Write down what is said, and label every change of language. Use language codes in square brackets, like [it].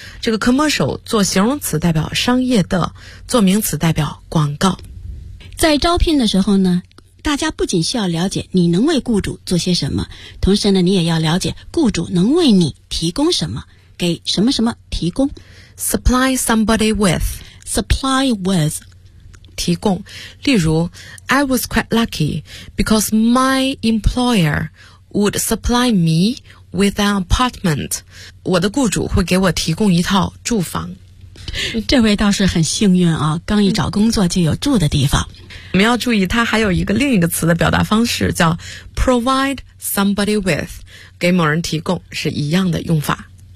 [zh] 这个 commercial 做形容词代表商业的，做名词代表广告。在招聘的时候呢，大家不仅需要了解你能为雇主做些什么，同时呢，你也要了解雇主能为你提供什么，给什么什么提供。 [en] Supply somebody with. [zh] 提供，例如 [en] I was quite lucky because my employer would supply me with an apartment. [zh] 我的雇主会给我提供一套住房。这位倒是很幸运啊，刚一找工作就有住的地方。我们要注意它还有一个另一个词的表达方式叫 [en] provide somebody with， [zh] 给某人提供是一样的用法。